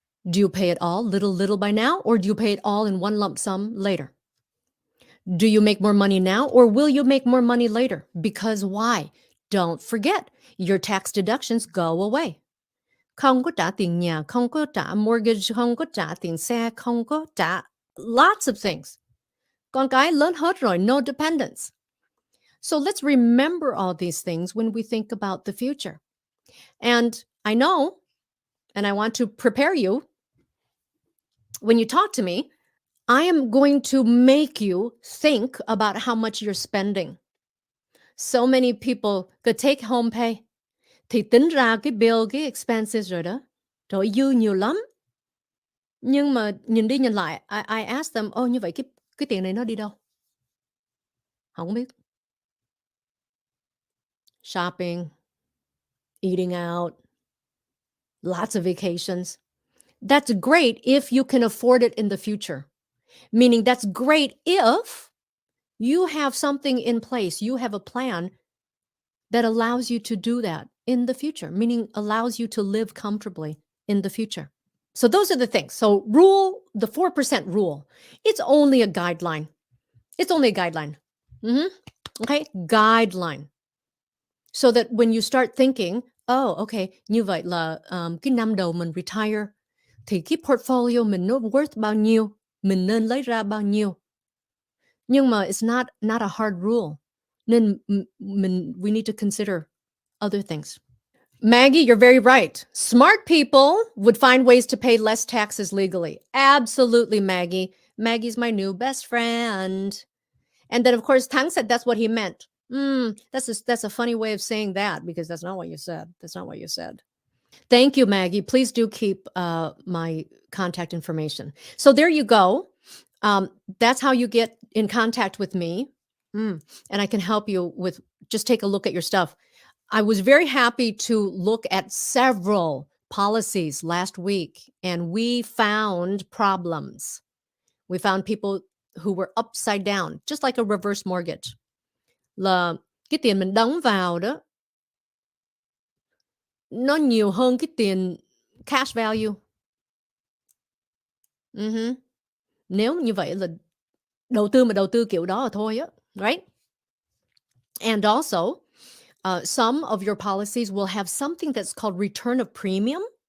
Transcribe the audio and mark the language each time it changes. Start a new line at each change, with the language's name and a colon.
English: Do you pay it all little by now, or do you pay it all in one lump sum later? Do you make more money now, or will you make more money later? Because why? Don't forget, your tax deductions go away.
Vietnamese: Không có trả tiền nhà, không có trả mortgage, không có trả tiền xe, không có trả
English: lots of things.
Vietnamese: Con cái lớn hết rồi,
English: no dependence. So let's remember all these things when we think about the future. And I know, and I want to prepare you. When you talk to me, I am going to make you think about how much you're spending. So many people could take home pay
Vietnamese: thì tính ra cái bill, cái expenses rồi đó. Trời ơi, dư nhiều lắm. Nhưng mà nhìn đi nhìn lại,
English: I asked them,
Vietnamese: như vậy cái tiền này nó đi đâu? Không biết.
English: Shopping, eating out, lots of vacations. That's great if you can afford it in the future. Meaning that's great if you have something in place, you have a plan that allows you to do that in the future, meaning allows you to live comfortably in the future. So those are the things. So the 4% rule, it's only a guideline. It's only a guideline. Okay, guideline.
Vietnamese: So that when you start thinking, okay, như vậy là cái năm đầu mình retire thì cái portfolio mình nó worth bao nhiêu, mình nên lấy ra bao nhiêu. Nhưng mà
English: it's not a hard rule.
Vietnamese: Nên
English: we need to consider other things. Maggie, you're very right. Smart people would find ways to pay less taxes legally. Absolutely, Maggie. Maggie's my new best friend. And then, of course, Tang said that's what he meant. That's a funny way of saying that because that's not what you said. That's not what you said. Thank you, Maggie. Please do keep my contact information. So there you go. That's how you get in contact with me. And I can help you with just take a look at your stuff. I was very happy to look at several policies last week, and we found problems. We found people who were upside down, just like a reverse mortgage.
Vietnamese: Là cái tiền mình đóng vào đó, nó nhiều hơn cái tiền cash value. Nếu như vậy là đầu tư kiểu đó là thôi á, right?
English: And also, some of your policies will have something that's called return of premium.